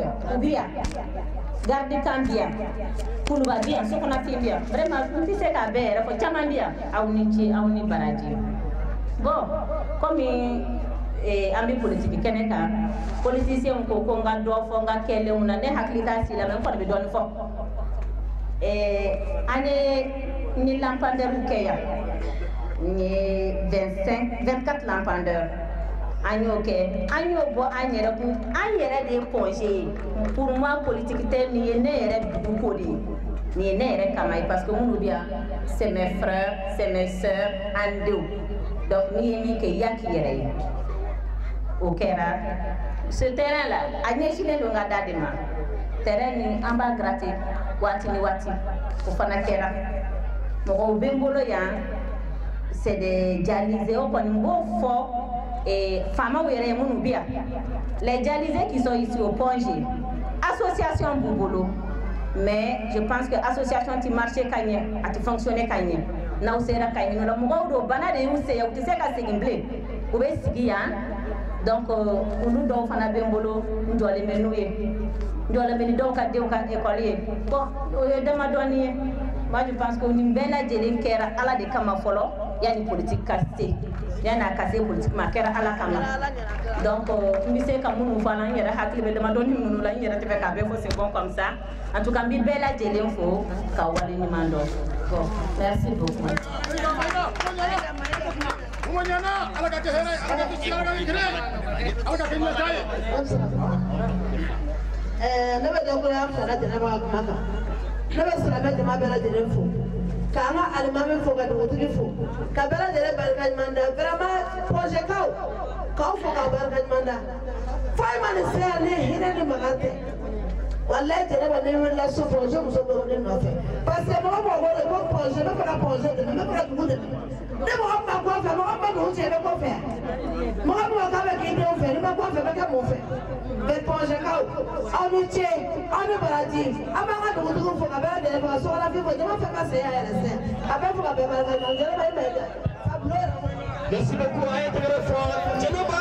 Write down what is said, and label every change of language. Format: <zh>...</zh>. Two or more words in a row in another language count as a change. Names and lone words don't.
<bm>u bi yan Gardikan bi yan Kuluba bi yan Sokɔnafin bi yan vraiment n tɛ se k'a bɛɛ yɛrɛ fɔ caman bi yan aw ni ce aw ni baraji</bm> <fr>bon comme</fr> <bm>an bɛ politiki kɛnɛ kan politicien ko ko n ka dɔ fɔ n ka kɛlenw na ne hakili t'a si la mais n kɔni bɛ dɔɔni fɔ an ye ni lampadaires kɛ yan n ye 24 lampadaires an y'o kɛ an y'o bɔ an yɛrɛ kun an yɛrɛ de ye Pongé ye</bm> <fr>pour moi</fr> <bm>politique tɛ nin ye ne yɛrɛ dugu ko de ye nin ye ne yɛrɛ kama ye</bm> <fr>parce que</fr> <bm>minnu bɛ yan</bm> <fr>c'est mes frères c'est mes sœurs</fr> <bm>an denw donc n'i ye min kɛ i y'a k'i yɛrɛ ye o kɛra</bm> <fr>ce terrain là</fr> <bm>a ɲɛsinnen don n ka da de ma terrain nin an b'a gratter waati ni waati o fana kɛra mɔgɔw bɛ n bolo yan</bm> <fr>c'est des dialysés</fr> <bm>o kɔni n b'o fɔ faamaw yɛrɛ ye minnu bɛ yan les</bm> <fr>dialysés qui sont ici au Pongé</fr> <bm>association b'u bolo</bm> <fr>mais je pense que association</fr> <bm>ti marché ka ɲɛ a ti fonctionner ka ɲɛ n'aw sera ka ɲin'o la mɔgɔw don bana de y'u se u tɛ se ka segin bilen u bɛ sigi yan donc olu dɔw fana bɛ n bolo n jɔlen bɛ n'u ye n jɔlen bɛ ni dɔw ka denw ka école ye bon o ye damadɔni ye</bm> <fr>moi je pense que</fr> <bm>nin bɛɛ lajɛlen kɛra ala de kama fɔlɔ yanni politique ka se yanni a ka se politique ma a kɛra ala kama donc n bɛ se ka minnu fɔ a la n yɛrɛ hakili bɛ damadɔni minnu la n yɛrɛ tɛ fɛ k'a bɛɛ fɔ</bm> <fr>c'est bon comme ça en tout cas</fr> <bm>n bɛ bɛɛ lajɛlen fo ka wale ɲuman dɔn</bm> <fr>bon merci beaucoup.</fr> <bm>Ne bɛ dɔgɔya fara Jɛnɛba kuma kan ne bɛ silamɛ jama bɛɛ lajɛlen fo k'an ka alimami fo ka dugutigi fo ka bɛɛ lajɛlen barika ɲuman da vraiment Pongé kaw k'aw fo k'aw barika ɲuman da fo e ma nin se yan ni hinɛ ni makan tɛ walayi Jɛnɛba ne wulila so Pongé muso bɛ ne nɔfɛ</bm> <fr>parce que</fr> <bm>mɔgɔ mɔgɔ b'o de ko Pongé ne fana Pongé dɛmɛ ne fana dugu dɛmɛ ne mɔgɔ min ma kɔfɛ mɔgɔ min ma dugu cɛ i bɛ kɔfɛ mɔgɔ min ma k'a bɛ k'i denw fɛ n'i ma kɔfɛ bɛ kɛ mun fɛ mais Pongé kaw aw ni ce aw ni baraji an b'an ka dugutigiw fo ka bɛɛ lajɛlen fo ka Sokɔnafin fo jama fɛn ka se yan yɛrɛ sɛ a bɛɛ fo ka bɛɛ barika ɲuman Jɛnɛba i ma ye dɛ a bulon yɛrɛ fɔ.</bm> <fr>Merci beaucoup</fr> <bm>a ye tɛgɛrɛ fɔ Jɛnɛba.</bm>